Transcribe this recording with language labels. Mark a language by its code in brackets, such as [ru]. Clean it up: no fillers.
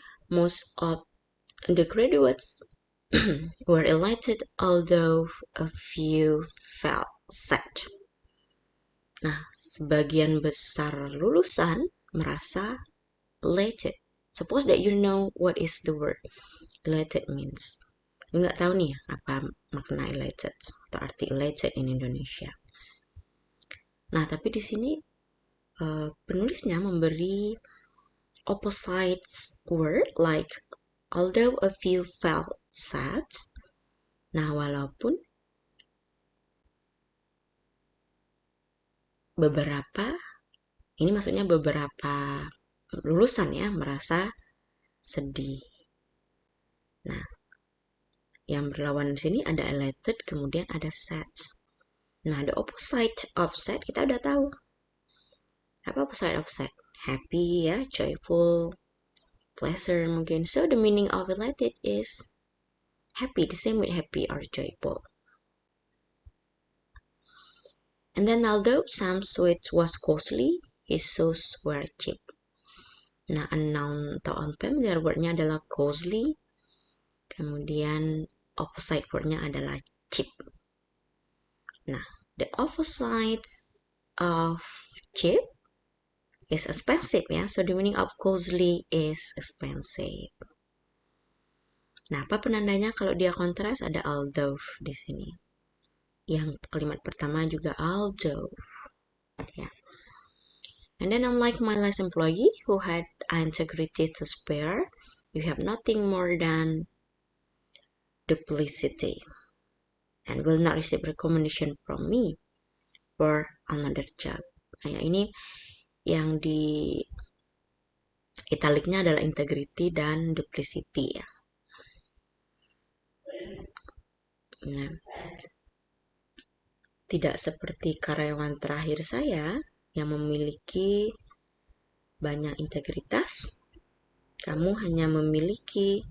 [en] Most of the graduates were elated although a few felt sad. [id] Nah, sebagian besar lulusan merasa elated. [en] Suppose that you know what is the word elated means. [id] You nggak tahu nih apa makna elated atau arti elated in Indonesia. Nah, tapi di sini penulisnya memberi [en] opposite word like although a few felt sad. [id] Nah, walaupun beberapa, ini maksudnya beberapa lulusan ya merasa sedih. Nah, yang berlawan di sini ada elated, kemudian ada sad. [en] Nah, the opposite of sad [id] kita udah tahu. Apa [en] opposite of sad? Happy ya, joyful, pleasure mungkin. So the meaning of elated is happy, the same with happy or joyful. And then although some sweets was costly, his shoes were cheap. [id] Nah, unknown atau unfamiliar word-nya adalah costly, kemudian opposite word-nya adalah cheap. [en] Nah, the opposite of cheap is expensive ya. So the meaning of costly is expensive. [id] Nah, apa penandanya kalau dia kontras? Ada although di sini. Yang kalimat pertama juga although. Ya. [en] And then unlike my last employee who had integrity to spare, you have nothing more than duplicity and will not receive recommendation from me for another job. [id] Nah, ini yang di italiknya adalah integrity dan duplicity ya. Nah, tidak seperti karyawan terakhir saya yang memiliki banyak integritas, kamu hanya memiliki.